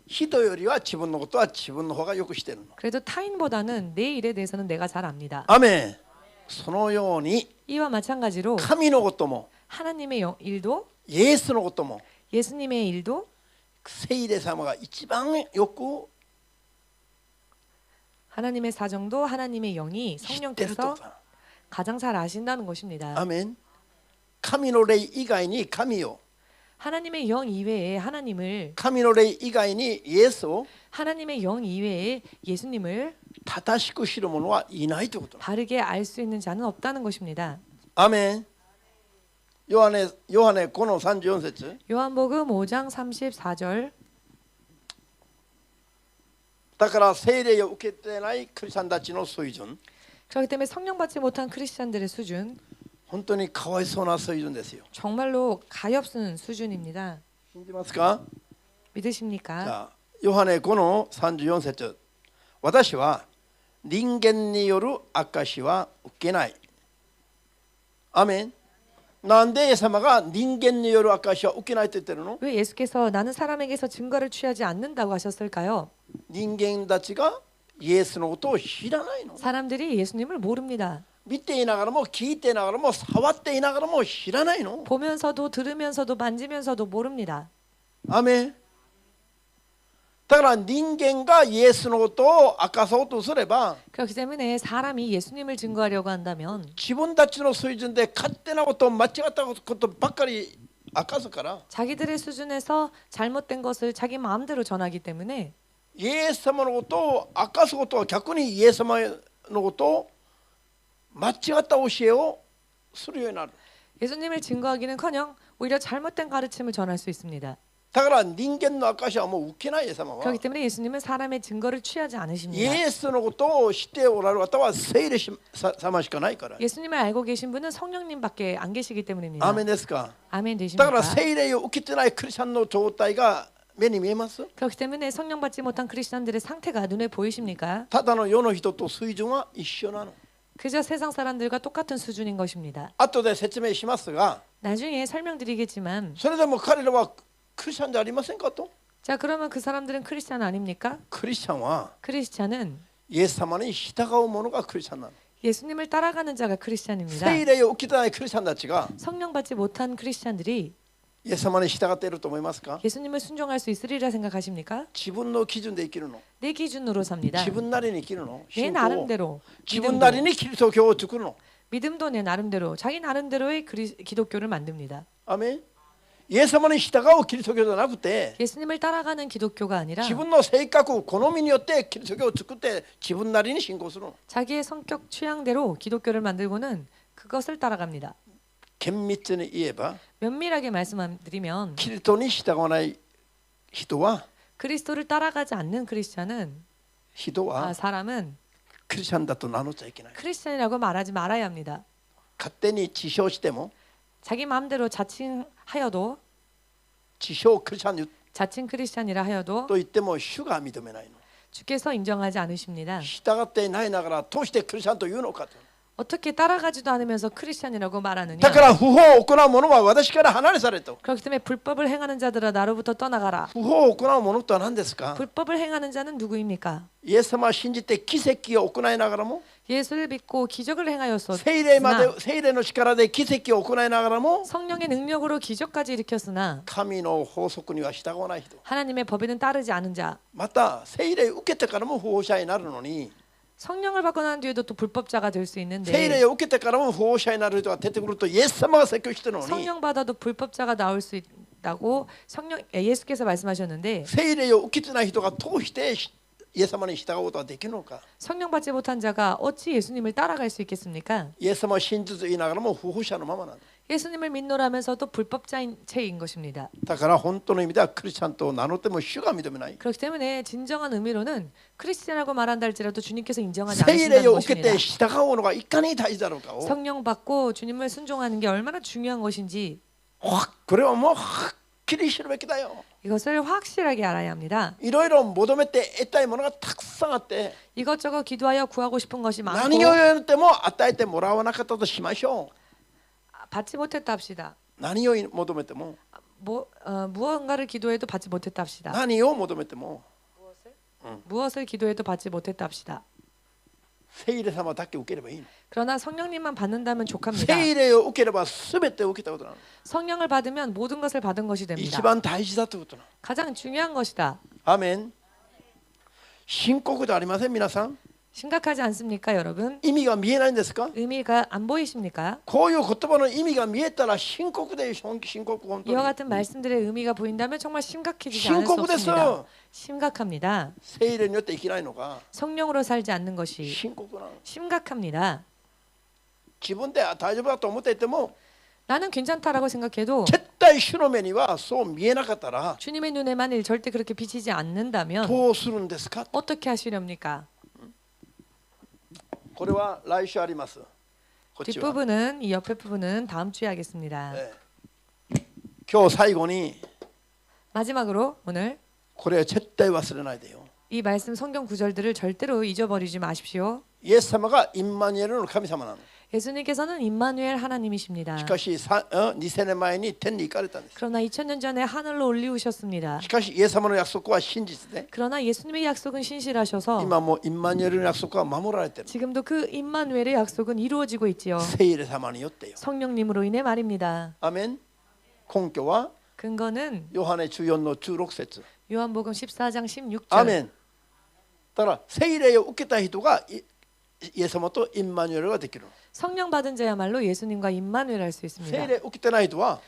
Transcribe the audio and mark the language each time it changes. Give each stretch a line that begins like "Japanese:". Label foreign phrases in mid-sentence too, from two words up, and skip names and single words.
Japanese: 人よりは自分のことは自分の方がよく知ってるの。
Korean: 그래도 타인보다는 내 일에 대해서는 내가 잘 압니다.
Japanese: アメン。そのように
Korean: 이와 마찬가지로
Japanese: 神のことも
Korean: 하나님의 일도
Japanese: イエスのことも
Korean: 예수님의 일도
Japanese: 聖霊様が一番よく
Korean: 하나님의 사정도 하나님의 영이
Japanese: 知ってると
Korean: 성령께서 가장 잘 아신다는 것입니다.
Japanese: アメン。神の霊以外に神を
Korean: 하나님의 영 이외에 하나님을
Japanese: 神の霊以外にイエスを
Korean: 하나님의 영 이외에 예수님을
Japanese: 正しく知る者はいないということ。
Korean: 바르게 알 수 있는 자는 없다는 것입니다.
Japanese: アメン。ヨハネ5の34節
Korean: 요한복음 5장 34절
Japanese: だから聖霊を受けてないクリスチャンたちの水準
Korean: 그렇기 때문에 성령 받지 못한 크리스찬들의 수준
Japanese: 本当にかわいそうな水準ですよ。
Korean: 정말로 가엾은 수준입니다.
Japanese: 信じますか。
Korean: 믿으십니까?
Japanese: じゃあヨハネ5の34節私は人間による証は受けない。アメン。なんでイエス様が人間による証は受けないと言ってるの。
Korean: 왜 예수께서 나는 사람에게서 증거를 취하지 않는다고 하셨을까요?
Japanese: 人間たちがイエスのことを知らないの。
Korean: 사람들이 예수님을 모릅니다.
Japanese: 見ていながらも聞いていながらも触っていながらも知らないの。
Korean: 보면서도 들으면서도 만지면서도 모릅니다.
Japanese: アメン。だから人間がイエスのことを明かそうとすれば
Korean: 그렇기 때문에 사람이 예수님을 증거하려고 한다면
Japanese: 自分たちの水準で勝手なこと間違ったことばっかり明かすから
Korean: 자기들의 수준에서 잘못된 것을 자기 마음대로 전하기 때문에
Japanese: イエス様のことを明かすことは逆にイエス様のことを間違った教えをするようになる。
Korean: 예수님을 증거하기는커녕 오히려 잘못된 가르침을 전할 수 있습니다.
Japanese: だから人間の証はもう受けないイエス様は
Korean: 그렇기 때문에 예수님은 사람의 증거를 취하지
Japanese: イ
Korean: 않으십니다.
Japanese: エスのことを知っておられる方は聖霊様しかないから。
Korean: 예수님을 알고 계신 분은 성령님밖에 안 계시기 때문입니다.
Japanese: アーメンですか。
Korean: 아멘
Japanese: だから
Korean: 되십니까?
Japanese: 聖霊を受けてないクリスチャンの状態が目に見えます。
Korean: 그렇기 때문에 성령 받지 못한 크리스천들의 상태가 눈에 보이십니까?
Japanese: ただの世の人と水準は一緒なの。
Korean: 그저 세상 사람들과 똑같은 수준인 것입니다.
Japanese: 後で説明しますが
Korean: 나중에 설명드리겠지만
Japanese: それでも彼らはクリスチャンじゃありませんかと。
Korean: 자 그러면 그 사람들은 크리스천 아닙니까?
Japanese: クリスチャンは
Korean: 크리스천은
Japanese: イエス様に従う者がクリスチャンなの。
Korean: 예수님을 따라가는 자가 크리스천입니다.
Japanese: 聖霊を受けてないクリスチャンたちが
Korean: 성령 받지 못한 크리스천들이
Japanese: イエス様に従っていると思いますか。
Korean: 예수님을 순종할 수 있으리라 생각하십니까?
Japanese: 自分の基準で生きるの。
Korean: 내 기준으로 삽니다.
Japanese: 自分なりに生きるの。
Korean: 내
Japanese: 信仰を
Korean: 나름대로
Japanese: 自分なりにキリスト教を作るの。
Korean: 믿음도 내 나름대로 자기 나름대로의 기독교를 만듭니다.
Japanese: アメン。イエス様に従うキリスト教じゃなくて
Korean: 예수님을 따라가는 기독교가 아니라
Japanese: 自分の性格好みによってキリスト教を作って自分なりに信仰するの。
Korean: 자기의 성격 취향대로 기독교를 만들고는 그것을 따라갑니다.
Japanese: 厳密に言えば
Korean: 면밀하게 말씀드리면
Japanese: キリストに従わない人は
Korean: 그리스도를 따라가지 않는 사람은
Japanese: クリスチャンだと名乗っちゃいけない。
Korean: 크리스찬이라고 말하지 말아야 합니다.
Japanese: 勝手に自称しても
Korean: 자기 마음대로 자칭하여도
Japanese: 自称クリスチャン
Korean: 자칭 크리스찬이라 하여도
Japanese: と言っても主が認めないの。
Korean: 주께서 인정하지 않으십니다.
Japanese: 従っていないながらどうしてクリスチャンというのかと。
Korean: 어떻게 따라가지도 않으면서 크리스찬이라고 말하느냐?
Japanese: だから不法を行う者は私から離れされと。
Korean: 그렇기 때문에 불법을 행하는 자들아 나로부터 떠나가라.
Japanese: 不法を行う者とは何ですか？
Korean: 불법을 행하는 자는 누구입니까?
Japanese: イエス様を信じて奇跡を行いながらも
Korean: 예수를 믿고 기적을 행하였으나
Japanese: 聖霊の力で奇跡を行いながらも
Korean: 성령의 능력으로 기적까지 일으켰으나
Japanese: 神の法則には従わない人。
Korean: 하나님의 법에는 따르지 않은 자
Japanese: また聖霊を受けてからも不法者になるのに
Korean: 성령을 받고 난 뒤에도 또 불법자가 될 수
Japanese: 聖
Korean: 있는데
Japanese: 霊を受けてからも不法者になる人が出てくるとイエス様が説教してるのに
Korean: 성령 받아도 불법자가 나올 수 있다고 예수께서 말씀하셨는데
Japanese: 聖霊を受けてない人が通してイエス様に従うことができるのか。
Korean: 성령 받지 못한 자가 어찌 예수님을 따라갈 수 있겠습니까?
Japanese: イエス様を信じず言いながらも不法者のままなんだ。
Korean: 예수님을 믿노라면서도 불법자인 채인 것입니다.
Japanese: だから本当の意味ではクリスチャンと名乗っても主が認めない。
Korean: 그렇기 때문에 진정한 의미로는 크리스찬이라고 말한다 할지라도 주님께서 인정하지
Japanese: 聖霊
Korean: 않으신다는
Japanese: を受け
Korean: 것입니다.
Japanese: て従うのがいかに大事だろうかを
Korean: 성령 받고 주님을 순종하는 게 얼마나 중요한 것인지
Japanese: これはもうはっきり知るべきだよ。
Korean: 이것을 확실하게 알아야 합니다.
Japanese: いろいろ求めて得たいものがたくさんあって
Korean: 이것저것 기도하여 구하고 싶은 것이
Japanese: 何
Korean: 많고
Japanese: を言っても与えてもらわなかったとしましょ
Korean: 받지 못했다 합시다.
Japanese: う。何を求めても
Korean: 무언가를 기도해도 받지 못했다 합시다.
Japanese: 何を求めても
Korean: 무엇을 기도해도 받지 못했다 합시다.
Japanese: 聖霊様だけ受ければいいの。
Korean: 그러나 성령님만 받는다면 족합니다.
Japanese: 聖霊を受ければ全てを受けたことなの。
Korean: 성령을 받으면 모든 것을 받은 것이
Japanese: 一
Korean: 됩니다.
Japanese: 番大事だということなの。
Korean: 가장 중요한 것이다.
Japanese: アーメン。深刻じゃありません皆さん。
Korean: 심각하지 않습니까, 여러분?
Japanese: 意味が見えないんですか？
Korean: 의미가 안 보이십니까?
Japanese: こういう言葉の意味が見えたら深刻で深刻本当
Korean: 이와
Japanese: に
Korean: 같은 말씀들의 의미가 보인다면 정말 심각해지지 않을 수
Japanese: 深刻です。
Korean: 없습니다. 심각합니다.
Japanese: 聖霊によって生きないのが
Korean: 성령으로 살지 않는 것이
Japanese: 深刻なの。
Korean: 심각합니다.
Japanese: 自分で大丈夫だと思っていても
Korean: 나는 괜찮다라고 생각해도
Japanese: 絶対主の目にはそう見えなかったら
Korean: 주님의 눈에만 절대 그렇게 비치지 않는다면
Japanese: どうするんですか？
Korean: 어떻게 하시렵니까?
Japanese: これは来週あります。こっちは。
Korean: 뒷부분은 이 옆에 부분은 다음 주에 하겠습니다.
Japanese: 今日最後に
Korean: 마지막으로 오늘
Japanese: これは絶対忘れないでよ。
Korean: 이 말씀 성경 구절들을 절대로 잊어버리지 마십시오.
Japanese: イエス様がインマニュエルの神様なの。
Korean: 예수님께서는 임마누엘 하나님이십니다.
Japanese: しかし2000年前に天に行かれたんです。
Korean: 그러나 2000년 전에 하늘로 올리우셨습니다.
Japanese: しかしイエス様の約束は真実で
Korean: 그러나 예수님의 약속은 신실하셔서
Japanese: 今もインマニュエルの約束は守られている。
Korean: 지금도 그 임마누엘의 약속은 이루어지고 있지요.
Japanese: 聖霊様によってよ。
Korean: 성령님으로 인해 말입니다.
Japanese: アメン。根拠は
Korean: 근거는
Japanese: ヨハネ14の16節。
Korean: 요한복음 14장 16절.
Japanese: アメン。だから聖霊を受けた人がイエス様とインマニュエルができる。
Korean: 성령 받은 자야말로 예수님과 임마누엘 할 수 있습니다.
Japanese: 聖霊受けてない人は